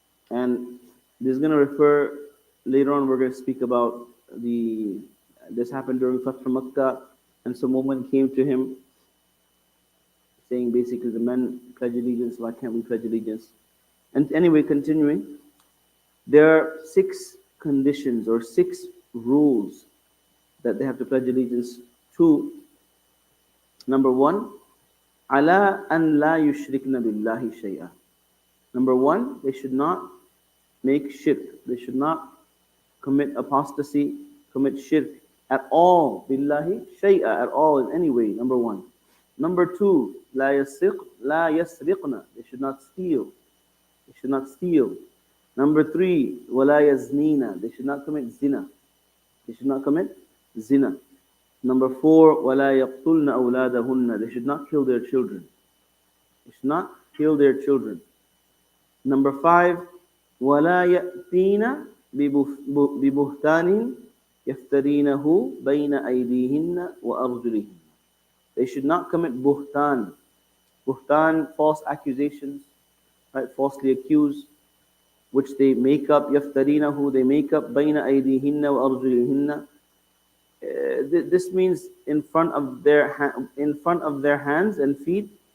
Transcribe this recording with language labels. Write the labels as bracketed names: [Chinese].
[English] And this is going to refer, later on we're going to speak about this happened during Fath Makkah, and some woman came to him saying basically the men pledge allegiance, why can't we pledge allegiance? And anyway, continuing, there are 6 conditions or 6 rules that they have to pledge allegiance to. Number 1, [Arabic] عَلَىٰ أَنْ لَا يُشْرِكْنَ بِاللَّهِ شَيْئًا. [English] Number 1, they should not make shirk. They should not commit apostasy, commit shirk at all. [Arabic] Billahi shay'a, [English] at all, in any way. Number 1. Number 2, [Arabic] لَا يَسْرِقْنَ. [English] They should not steal. They should not steal. Number 3, [Arabic] وَلَا يَزْنِينَ. [English] They should not commit zina. They should not commit zina. Number 4, [Arabic] وَلَا يَقْتُلْنَ أَوْلَادَهُنَّ. [English] They should not kill their children. They should not kill their children. Number 5, [Arabic] وَلَا يَأْتِينَ بِبُهْتَانٍ يَفْتَرِينَهُ بَيْنَ أَيْدِيهِنَّ وَأَرْجُلِهِنَّ. [English] They should not commit buhtan. Buhtan, false accusations, right? Falsely accused, which they make up. [Arabic] يَفْتَرِينَهُ, [English] they make up. [Arabic] بَيْنَ أَيْدِيهِنَّ وَأَرْجُلِهِنَّ. [English] This means in front of their hands and feet.